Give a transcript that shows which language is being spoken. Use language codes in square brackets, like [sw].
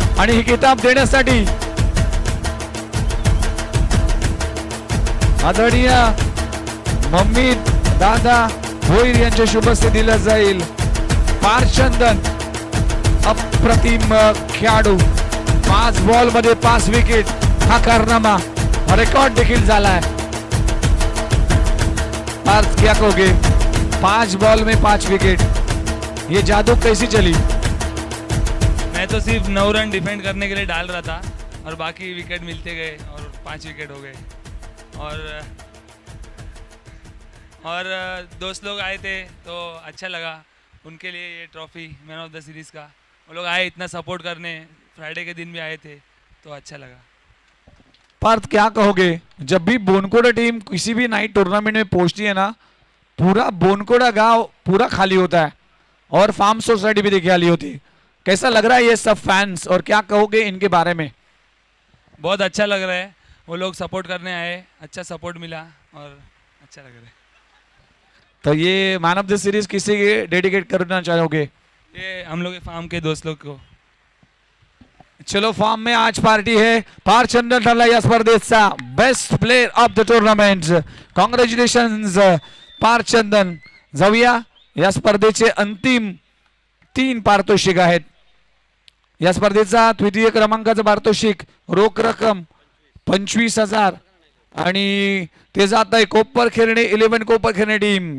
[mr] आणि ही किताब देण्यासाठी आदरणीय मम्मी दादा भोईर यांच्या शुभस्ते दिलं जाईल. पार्थ चंदन अप्रतिम खेळाडू, 5 बॉल मध्ये 5 विकेट हा कारनामा रेकॉर्ड देखील झालाय. [hi] पार्थ क्या कहोगे? 5 बॉल में 5 विकेट, ये जादू कैसी चली? मैं तो सिर्फ 9 रन डिफेंड करने के लिए डाल रहा था और बाकी विकेट मिलते गए और 5 विकेट हो गए. और दोस्त लोग आए थे तो अच्छा लगा उनके लिए ये trophy man of the series का. वो लोग आए इतना सपोर्ट करने, फ्राइडे के दिन भी आए थे तो अच्छा लगा. पार्थ क्या कहोगे? जब भी बोनकोड़ा टीम किसी भी नाइट टूर्नामेंट में पहुंचती है ना, पूरा बोनकोड़ा गांव पूरा खाली होता है और फार्म सोसाइटी भी देखी खाली होती है. कैसा लग रहा है ये सब फैंस और क्या कहोगे इनके बारे में? बहुत अच्छा लग रहा है, वो लोग सपोर्ट करने आए, अच्छा सपोर्ट मिला और अच्छा लग रहा है. तो ये मैन ऑफ द सीरीज किसी के डेडिकेट करना चाहोगे? ये हम लोग के फार्म के दोस्त लोग को. चलो फार्म में आज पार्टी है. [mr] पार्थ चंदन ठरला या स्पर्धेचा best player of the tournament. Congratulations Parth चंदन. जाऊया या स्पर्धेचे अंतिम 3 पारितोषिक आहेत. या स्पर्धेचा द्वितीय क्रमांकाचं पारितोषिक रोख रक्कम 25,000 आणि ते जात आहे कोपर खेरणे 11 कोपर खेरणे टीम.